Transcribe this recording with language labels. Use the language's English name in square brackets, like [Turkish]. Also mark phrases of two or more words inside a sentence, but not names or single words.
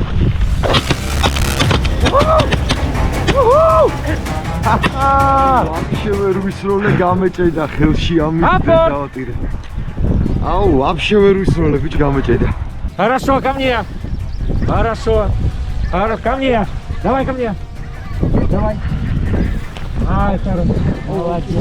[Georgian] вообще ვერ ვისროლე გამეჭედა ხელში ამის დავატირე. აუ, вообще ვერ ვისროლე ბიჭ გამეჭედა. [Russian] Хорошо, ко мне. Хорошо. Ко мне. Давай ко мне. Давай. Ай, хорошо. Молодец.